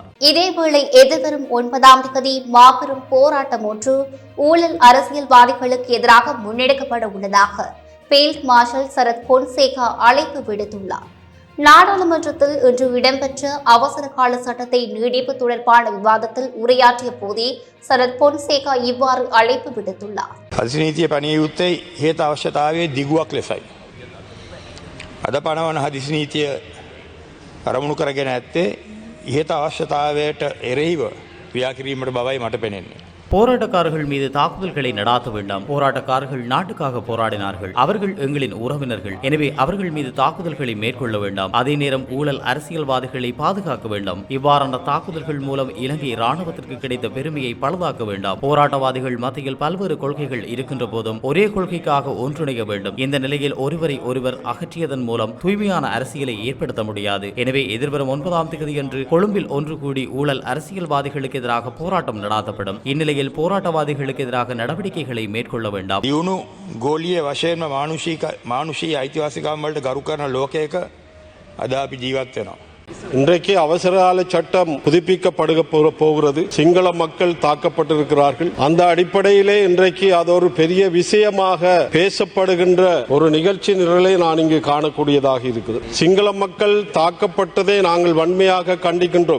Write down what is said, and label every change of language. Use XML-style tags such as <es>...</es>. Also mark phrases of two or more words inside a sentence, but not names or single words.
<ta>இதேவேளை எதிர்வரும் 9ஆம் தேதி மாபெரும் போராட்டம் ஒன்று ஊழல் அரசியல்வாதிகளுக்கு எதிராக முன்னெடுக்கப்பட உள்ளதாக</ta> <en>Field Marshal</en> <ta>சரத் பொன்சேகா அழைப்பு விடுத்துள்ளார். நாடாளுமன்றத்தில் இன்று இடம்பெற்ற அவசர கால சட்டத்தை நீடிப்பு தொடர்பான விவாதத்தில் உரையாற்றிய போதே சரத் பொன்சேகா இவ்வாறு அழைப்பு விடுத்துள்ளார்.</ta> <si>හදිසි පණිය යුත්තේ හේතු අවශ්‍යතාවයේ දිගුවක් ලෙසයි. අද පනවන හදිසි නීතිය අරමුණු කරගෙන ඇත්තේ ඉහත අවශ්‍යතාවයට එරෙහිව ක්‍රියා කිරීමට බවයි මට පෙනෙන්නේ.</si> <ta>போராட்டக்காரர்கள் மீது தாக்குதல்களை நடாத்த வேண்டாம். போராட்டக்காரர்கள் நாட்டுக்காக போராடினார்கள். அவர்கள் எங்களின் உறவினர்கள். எனவே அவர்கள் மீது தாக்குதல்களை மேற்கொள்ள வேண்டாம். அதே நேரம் ஊழல் அரசியல்வாதிகளை பாதுகாக்க வேண்டாம். இவ்வாறான தாக்குதல்கள் மூலம் இலங்கை ராணுவத்திற்கு கிடைத்த பெருமையை பழுதாக்க வேண்டாம். போராட்டவாதிகள் மத்தியில் பல்வேறு கொள்கைகள் இருக்கின்ற போதும் ஒரே கொள்கைக்காக ஒன்றிணைய வேண்டும். இந்த நிலையில் ஒருவரை ஒருவர் அகற்றியதன் மூலம் தூய்மையான அரசியலை ஏற்படுத்த முடியாது. எனவே எதிர்வரும் 9ஆம் தேதியன்று கொழும்பில் ஒன்று கூடி ஊழல் அரசியல்வாதிகளுக்கு எதிராக போராட்டம் நடாத்தப்படும். இந்நிலையில் போராட்டவாதிகளுக்கு எதிராக நடவடிக்கைகளை மேற்கொள்ள வேண்டாம்.</ta> <si>දියුණු ගෝලීය වශයෙන්ම මානුෂීය අයිතිවාසිකම් වලට ගරු කරන ලෝකයක අද අපි ජීවත් වෙනවා.</si> <ta>இன்றைக்கு அவசரகால சட்டம் புதுப்பிக்கப்படுக போகிறது. சிங்கள மக்கள் தாக்கப்பட்டிருக்கிறார்கள். அந்த அடிப்படையிலே இன்றைக்கு அது ஒரு பெரிய விஷயமாக பேசப்படுகின்ற ஒரு நிகழ்ச்சி நிரலை நான் இங்கு காணக்கூடியதாக இருக்கிறது. சிங்கள மக்கள் தாக்கப்பட்டதை நாங்கள் வன்மையாக கண்டிக்கின்றோம்.</ta>